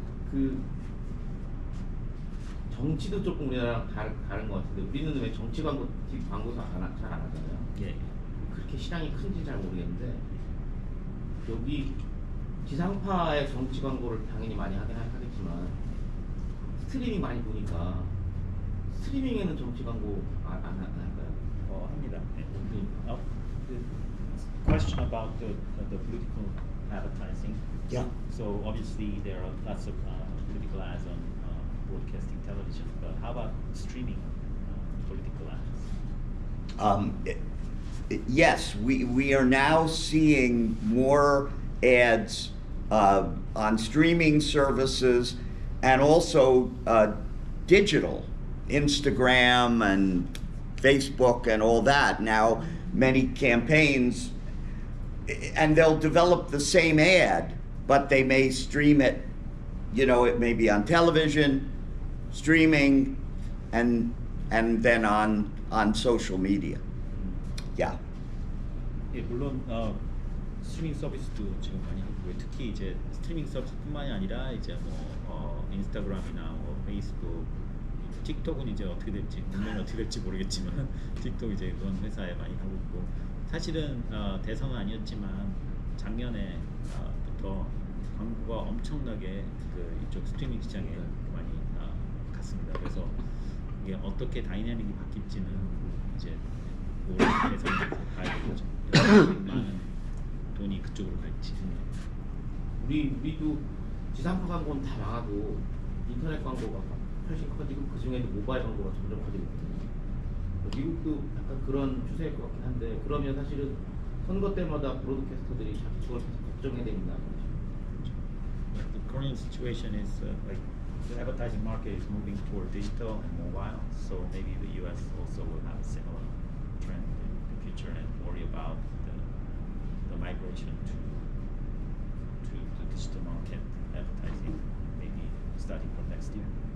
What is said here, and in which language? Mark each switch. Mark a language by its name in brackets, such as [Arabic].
[Korean] 그 정치도 조금 우리나라랑 다른 것 같은데 우리는 왜 정치 광고 광고도 잘 안 하잖아요. 예. 그렇게 시장이 큰지 잘 모르겠는데 여기 지상파의 정치 광고를 당연히 많이 하긴 하겠지만 스트리밍 많이 보니까 스트리밍에는 정치 광고 안 할까요? 합니다. 네. [English] The question about the political advertising. Yeah. So obviously there are lots of political ads on broadcasting television, but how about streaming political ads? Yes, we are now seeing more ads on streaming services and also digital, Instagram and Facebook and all that. Now, many campaigns, and they'll develop the same ad, but they may stream it, it may be on television, streaming, and then on social media. Yeah. [Korean] 예, 물론 스트리밍 서비스도 지금 많이 하고요. 특히 이제 스트리밍 서비스뿐만이 아니라 이제 뭐 인스타그램이나 뭐 페이스북, 틱톡은 이제 어떻게 될지 물론 어떻게 될지 모르겠지만 틱톡 이제 그런 회사에 많이 하고 있고 사실은 대선은 아니었지만 작년에부터 광고가 엄청나게 이쪽 스트리밍 시장에 많이 갔습니다. 그래서 이게 어떻게 다이내믹이 바뀔지는 이제 대선에서 봐야 되겠죠. 많은 돈이 그쪽으로 갈지. 우리도 지상파 광고는 다 망하고 인터넷 광고가 훨씬 커지고 그 중에도 모바일 광고가 점점 커지고 있거든요. 미국도 약간 그런 추세일 것 같긴 한데 그러면 사실은 선거 때마다 브로드캐스터들이 자꾸 그걸 계속 걱정해야 됩니다. [English] The Korean situation is like the advertising market is moving toward digital and mobile, so maybe the U.S. also will have a similar trend in the future and worry about the migration to the digital market advertising, maybe starting from next year.